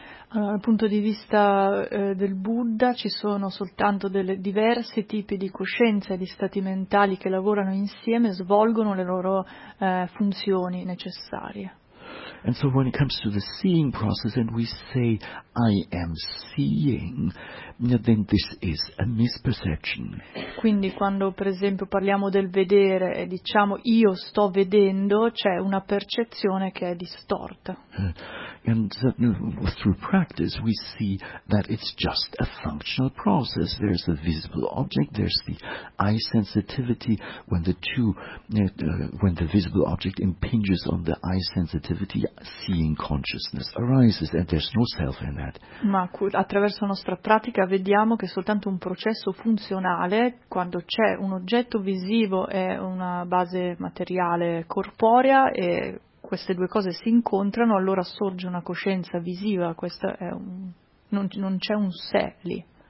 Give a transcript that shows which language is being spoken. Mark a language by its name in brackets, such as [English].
[Italian] Allora, dal punto di vista del Buddha ci sono soltanto delle diversi tipi di coscienza e di stati mentali che lavorano insieme e svolgono le loro funzioni necessarie. [English] And so when it comes to the seeing process and we say I am seeing, then this is a misperception. [Italian] Quindi quando per esempio parliamo del vedere e diciamo io sto vedendo, c'è una percezione che è distorta. [English] And through practice we see that it's just a functional process. There's the visible object, there's the eye sensitivity. When the two, when the visible object impinges on the eye sensitivity, seeing consciousness arises, and there's no self in that. [Italian] Ma attraverso la nostra pratica vediamo che è soltanto un processo funzionale quando c'è un oggetto visivo e una base materiale corporea e queste due cose si incontrano, allora sorge una coscienza visiva, questa è un, non c'è un sé lì.